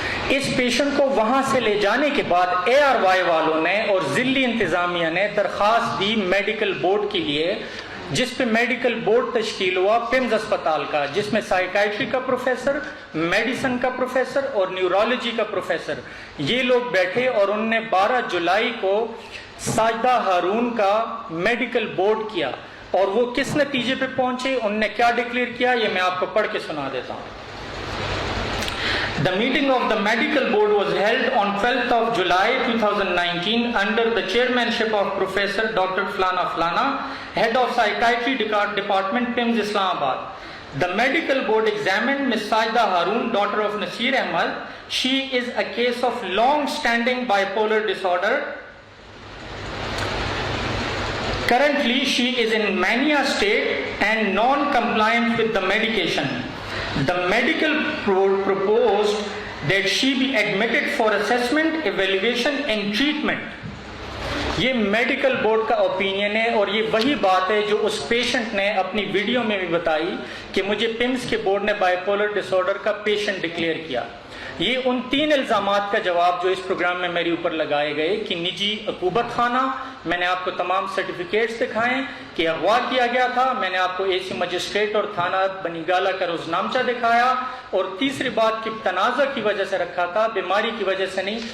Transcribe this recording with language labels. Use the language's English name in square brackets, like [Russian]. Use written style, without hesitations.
[Urdu] اس patient کو وہاں سے لے جانے کے بعد ARY والوں نے اور ضلعی انتظامیہ نے درخواست دی میڈیکل بورڈ کے لیے، جس پہ میڈیکل بورڈ تشکیل ہوا PIMS اسپتال کا، جس میں سائیکائٹری کا پروفیسر، میڈیسن کا پروفیسر اور نیورولوجی کا پروفیسر یہ لوگ بیٹھے. اور انہوں نے 12 جولائی کو ساجدہ ہارون کا میڈیکل بورڈ کیا. اور وہ کس نتیجے پہ پہنچے، انہوں نے کیا ڈکلیئر کیا، یہ میں آپ کو پڑھ کے سنا دیتا ہوں. [English] The meeting of the medical board was held on 12th of July 2019 under the chairmanship of Professor Dr. Flana Flana, head of psychiatry department, PIMS Islamabad. The medical board examined Ms. Sajda Haroon, daughter of Nasir Ahmad. She is a case of long-standing bipolar disorder. Currently, she is in mania state and non-compliant with the medication. The medical proposed that she be admitted for assessment, evaluation and treatment. [Urdu] یہ medical board کا opinion ہے اور یہ وہی بات ہے جو اس patient نے اپنی ویڈیو میں بھی بتائی کہ مجھے پمس کے بورڈ نے بائیپولر ڈس آرڈر کا پیشنٹ ڈکلیئر کیا. یہ ان 3 الزامات کا جواب جو اس پروگرام میں میرے اوپر لگائے گئے کہ نجی عقوبت خانہ، میں نے آپ کو تمام سرٹیفکیٹس دکھائیں کہ اغوا کیا گیا تھا، میں نے آپ کو اے سی مجسٹریٹ اور تھانہ بنیگالہ کا روزنامچہ دکھایا، اور تیسری بات کہ تنازع کی وجہ سے رکھا تھا، بیماری کی وجہ سے نہیں.